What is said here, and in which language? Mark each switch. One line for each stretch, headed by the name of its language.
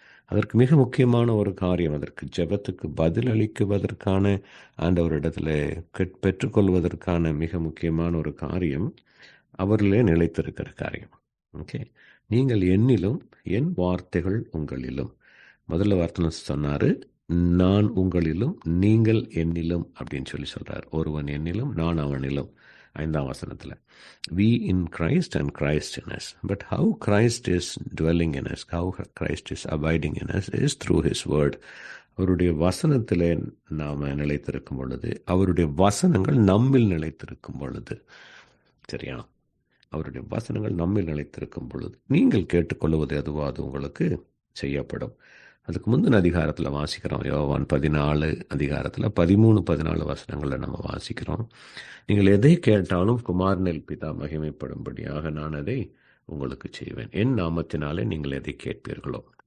Tamil: அதற்கு மிக முக்கியமான ஒரு காரியம், அதற்கு ஜெபத்துக்கு பதில் அளிக்குவதற்கான ஆண்டவரிடத்தில் பெற்றுக்கொள்வதற்கான மிக முக்கியமான ஒரு காரியம் அவரிலே நிலைத்திருக்கிற காரியம். ஓகே, நீங்கள் என்னிலும் என் வார்த்தைகள் உங்களிலும். முதல்ல வார்த்தை சொன்னார், நான் உங்களிலும் நீங்கள் என்னிலும் அப்படின்னு சொல்லி சொல்கிறார். ஒருவன் என்னிலும் நான் அவனிலும். 5ஆம் வசனத்தில்
English: we in Christ and Christ in us. But how Christ is dwelling in us, how Christ is abiding in us is through his word.
Tamil: அவருடைய வசனத்திலே நாம் நிலைத்திருக்கும் பொழுது, அவருடைய வசனங்கள் நம்மில் நிலைத்திருக்கும் பொழுது, சரியா, அவருடைய வசனங்கள் நம்மில் நிலைத்திருக்கும் பொழுது நீங்கள் கேட்டுக்கொள்வது எதுவோ அது உங்களுக்கு செய்யப்படும். அதுக்கு முந்தின அதிகாரத்தில் வாசிக்கிறோம், யோவான் 14 அதிகாரத்தில் 13-14 வசனங்களில் நம்ம வாசிக்கிறோம், நீங்கள் எதை கேட்டாலும் குமாரனில் பிதா மகிமைப்படும்படியாக நான் அதை உங்களுக்கு செய்வேன், என் நாமத்தினாலே நீங்கள் எதை கேட்பீர்களோ.